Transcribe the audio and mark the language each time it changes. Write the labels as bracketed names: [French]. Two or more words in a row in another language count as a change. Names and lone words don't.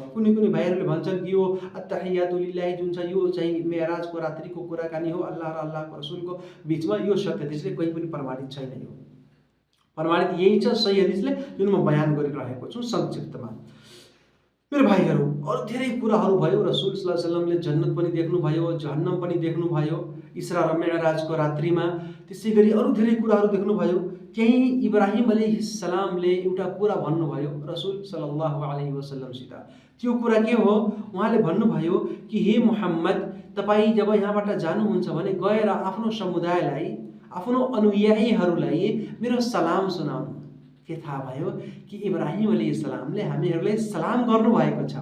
[Nepali] कुनै भाइहरूले भन्छन् कि यो [Arabic] التحيات لله [Nepali] जुन छ यो चाहिँ मेराजको रात्रिको कुराकानी हो, अल्लाह र अल्लाहको रसुलको बिचमा, यो सत्य हदिसले कहीँ पनि प्रमाणित छैन। यो प्रमाणित यही छ सही हदिसले, जुन म बयान गरिरहेको छु संक्षिप्तमा। मेरो भाइहरू, अरू धेरै कुराहरू भयो। रसुल [Arabic] صلى الله عليه وسلم [Nepali] जन्नत पनि देख्नुभयो, जहन्नम पनि देख्नुभयो इसरा र मेराजको रात्रिमा। त्यसै गरी अरू धेरै कुराहरू देख्नुभयो। त्यही इब्राहिम अलैहिस्सलामले एउटा कुरा भन्नुभयो रसुल [Arabic] صلى الله عليه وسلم. [Nepali] त्यो कुरा के हो? उहाँले भन्नुभयो कि हे मुहम्मद, तपाईँ जब यहाँबाट जानुहुन्छ भने गएर आफ्नो समुदायलाई, आफ्नो अनुयायीहरूलाई मेरो सलाम सुनाउनु। के थाहा भयो कि इब्राहिम अलैहिस्सलामले हामीहरूलाई सलाम गर्नुभएको छ।